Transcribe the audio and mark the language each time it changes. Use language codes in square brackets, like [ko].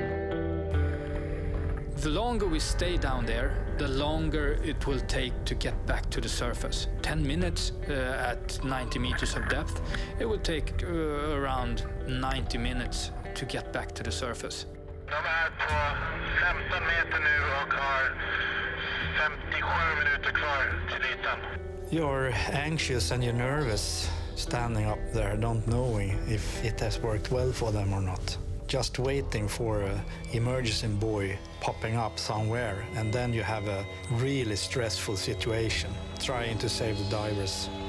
[en] The longer we stay down there, the longer it will take to get back to the surface. 10 minutes at 90 meters of depth, it will take around 90 minutes to get back to the surface. [sv] De är på 15 meter nu och har 57 minuter kvar till ytan. [en] You're anxious and you're nervous standing up there, not knowing if it has worked well for them or not. Just waiting for an emergency buoy popping up somewhere, and then you have a really stressful situation, trying to save the divers.